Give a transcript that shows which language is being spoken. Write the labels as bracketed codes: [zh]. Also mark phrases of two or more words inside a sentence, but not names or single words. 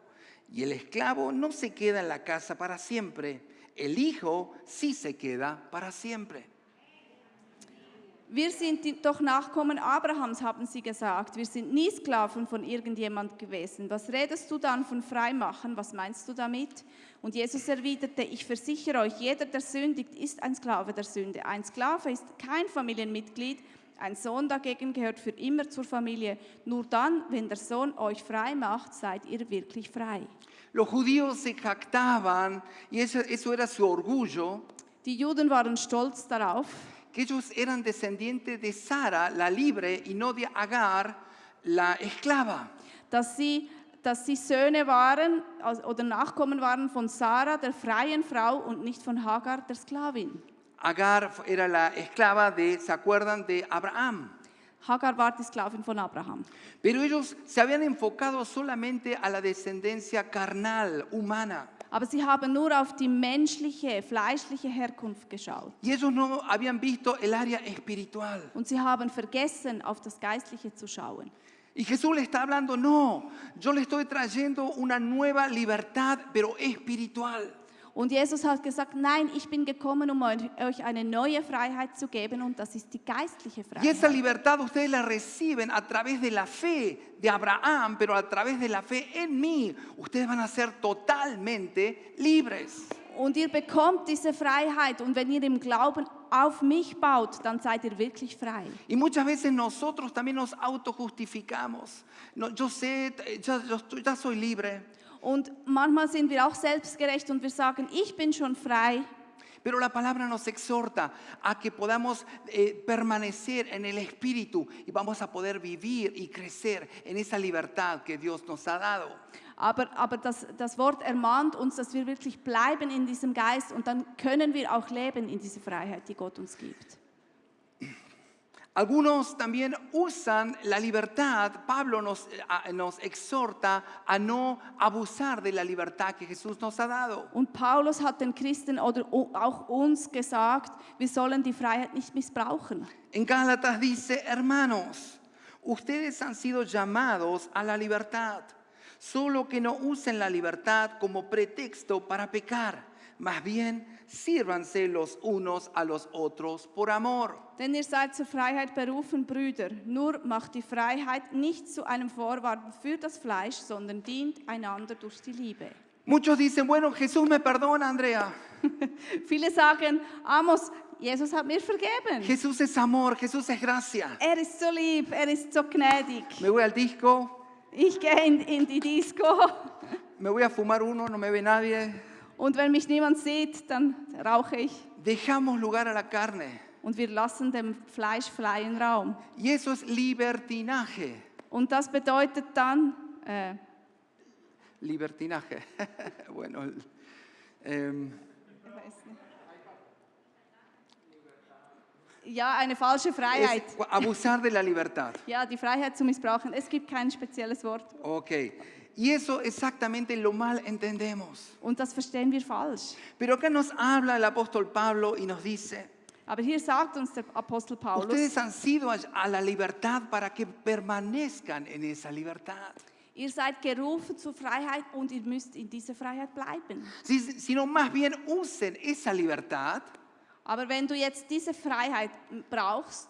[es] Y el esclavo no se queda en la casa para siempre, el hijo sí se queda para siempre. [de] Wir sind doch Nachkommen Abrahams, haben sie gesagt. Wir sind nie Sklaven von irgendjemand gewesen. Was redest du dann von Freimachen? Was meinst du damit? Und Jesus erwiderte, ich versichere euch, jeder, der sündigt, ist ein Sklave der Sünde. Ein Sklave ist kein Familienmitglied. Ein Sohn dagegen gehört für immer zur Familie. Nur dann, wenn der Sohn euch frei macht, seid ihr wirklich frei. [es] Los judíos se jactaban, y eso era su orgullo, [de] Die Juden waren stolz darauf, [es] que ellos eran descendientes de Sara, la libre, y no de Agar, la esclava. [de] dass sie Söhne waren oder Nachkommen waren von Sarah, der freien Frau, und nicht von Hagar, der Sklavin. [es] Agar era la esclava ¿se acuerdan? De Abraham. [de] Hagar war die Sklavin von Abraham. [es] Pero ellos se habían enfocado solamente a la descendencia carnal, humana. [de] Aber sie haben nur auf die menschliche, fleischliche Herkunft geschaut. [es] Y ellos no habían visto el área espiritual. [de] Und sie haben vergessen, auf das Geistliche zu schauen. [es] Y Jesús le está hablando, no, yo le estoy trayendo una nueva libertad, pero espiritual. [de] Und Jesus hat gesagt, nein, ich bin gekommen, um euch eine neue Freiheit zu geben, und das ist die geistliche [es] Y esa [de] Freiheit. [es] libertad ustedes la reciben a través de la fe de Abraham, pero a través de la fe en mí, ustedes van a ser totalmente libres. [de] Und ihr bekommt diese Freiheit, und wenn ihr im Glauben auf mich baut, dann seid ihr wirklich frei. [es] Y muchas veces nosotros también nos autojustificamos. No, yo sé, ya soy libre. [de] Und manchmal sind wir auch selbstgerecht und wir sagen, ich bin schon frei. [es] Pero la palabra nos exhorta a que podamos permanecer en el Espíritu y vamos a poder vivir y crecer en esa libertad que Dios nos ha dado. [de] Aber das Wort ermahnt uns, dass wir wirklich bleiben in diesem Geist, und dann können wir auch leben in dieser Freiheit, die Gott uns gibt. [es] Algunos también usan la libertad. Pablo nos exhorta a no abusar de la libertad que Jesús nos ha dado. [de] Und Paulus hat den Christen oder auch uns gesagt, wir sollen die Freiheit nicht missbrauchen. [es] En Gálatas dice, hermanos, ustedes han sido llamados a la libertad, solo que no usen la libertad como pretexto para pecar. Más bien, sírvanse los unos a los otros por amor. [de] Denn ihr seid zur Freiheit berufen, Brüder. Nur macht die Freiheit nicht zu einem Vorwand für das Fleisch, sondern dient einander durch die Liebe. [es] Muchos dicen, bueno, Jesús me perdona, Andrea. [de] Viele sagen, Amos, Jesus hat mir vergeben. [es] Jesús es amor, Jesús es gracia. [de] Er ist so lieb, er ist so gnädig. [es] Me voy al disco, [de] Ich gehe in die Disco [es] me voy a fumar uno, no me ve nadie. [de] und wenn mich niemand sieht, dann rauche ich. [es] Dejamos lugar a la carne. [de] Und wir lassen dem Fleisch freien Raum. [es] Y eso es libertinaje. [de] Und das bedeutet dann, [es] Libertinaje. Bueno, [de] ja, eine falsche Freiheit. [es] es abusar de la libertad. [de] Ja, die Freiheit zu missbrauchen. Es gibt kein spezielles Wort. Ok. [es] Y eso exactamente lo mal entendemos. [de] Und das verstehen wir falsch. [es] Pero acá nos habla el apóstol Pablo y nos dice, [de] Aber hier sagt uns der Apostel Paulus, [es] ustedes han sido a la libertad para que permanezcan en esa libertad. [de] ihr seid gerufen zur Freiheit und ihr müsst in dieser Freiheit bleiben. [es] Sino más bien usen esa libertad [de] Aber wenn du jetzt diese Freiheit brauchst,